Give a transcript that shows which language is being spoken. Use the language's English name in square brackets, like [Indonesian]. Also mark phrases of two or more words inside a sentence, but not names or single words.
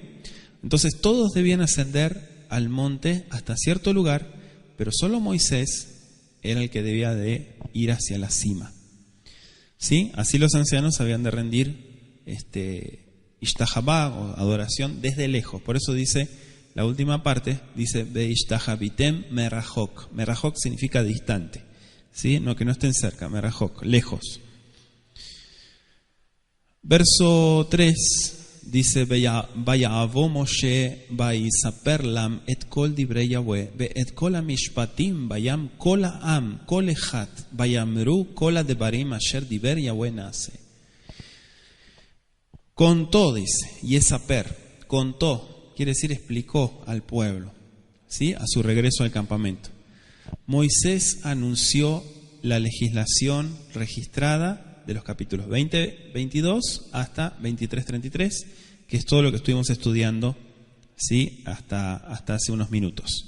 [Spanish] Entonces todos debían ascender al monte hasta cierto lugar, pero solo Moisés era el que debía de ir hacia la cima. ¿Sí? Así los ancianos habían de rendir ishtahabá, o adoración, desde lejos. Por eso dice, la última parte, dice, [Hebrew] והשתחויתם מרחוק. [Spanish] Merahok significa distante. ¿Sí? No, que no estén cerca, merahok, lejos. Verso 3 dice, [Hebrew] ויבא משה ויספר לעם את כל דברי יהוה את כל המשפטים ויען כל העם קול אחד ויאמרו כל הדברים אשר דבר יהוה נעשה. [Spanish] Contó, dice, yesaper, contó, quiere decir explicó al pueblo, ¿sí?, a su regreso al campamento. Moisés anunció la legislación registrada de los capítulos 20-22 hasta 23-33, que es todo lo que estuvimos estudiando, ¿sí?, hasta hace unos minutos.